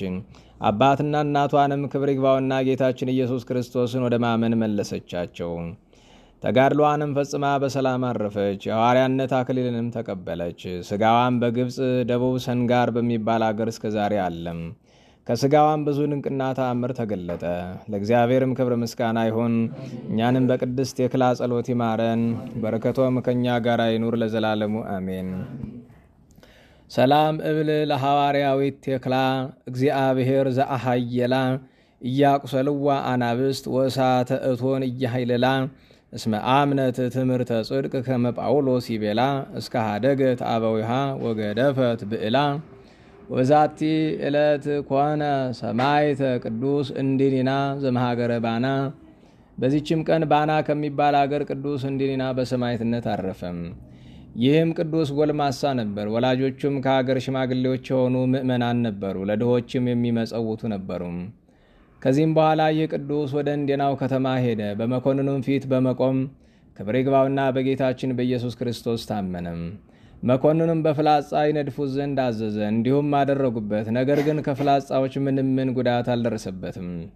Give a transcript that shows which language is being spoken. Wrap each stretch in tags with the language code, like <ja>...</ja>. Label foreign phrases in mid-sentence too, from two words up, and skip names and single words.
<am>አባትና እናቷንም ክብር ይግባውና ጌታችን ኢየሱስ ክርስቶስን ወደ ማመን መለሰቻቸው። ተጋድሏንም ፈጽማ በሰላም አረፈች። የሐዋርያነት አክሊልንም ተቀበለች። ስጋዋም በግብፅ ደቡብ ሰንጋር በሚባል አገር እስከ ዛሬ አለም። ከስጋዋም ብዙ ድንቅና ተአምር ተገለጠ። ለእግዚአብሔርም ክብር ምስጋና ይሁን። እኛንም በቅድስት የክላ ጸሎት ይማረን፣ በረከቶም ከእኛ ጋር ይኑር ለዘላለሙ አሜን።</am> <gez>ሰላም እብል ለሐዋርያዊት የክላ እግዚአብሔር ዘአሃየላ እያቁሰልዋ አናብስት ወእሳተ እቶን እያሃይልላ እስመ አምነት ትምህርተ ጽድቅ ከመ ጳውሎስ ይቤላ እስከ ሃደገት አበዊሃ ወገደፈት ብዕላ። ወዛቲ ዕለት ኮነ ሰማይተ ቅዱስ እንዲኒና ዘመሃገረ ባና።</gez> <am>በዚችም ቀን ባና ከሚባል አገር ቅዱስ እንዲኒና በሰማይትነት አረፈም። ይህም ቅዱስ ጎልማሳ ነበር። ወላጆቹም ከአገር ሽማግሌዎች የሆኑ ምእመናን ነበሩ። ለድሆችም የሚመጸውቱ ነበሩ። ከዚህም በኋላ ይህ ቅዱስ ወደ እንዴናው ከተማ ሄደ። በመኮንኑም ፊት በመቆም ክብር ይግባውና በጌታችን በኢየሱስ ክርስቶስ ታመነ። መኮንኑም በፍላጻ ይነድፉት ዘንድ አዘዘ። እንዲሁም አደረጉበት። ነገር ግን ከፍላጻዎች ምንም ጉዳት አልደረሰበትም።</am>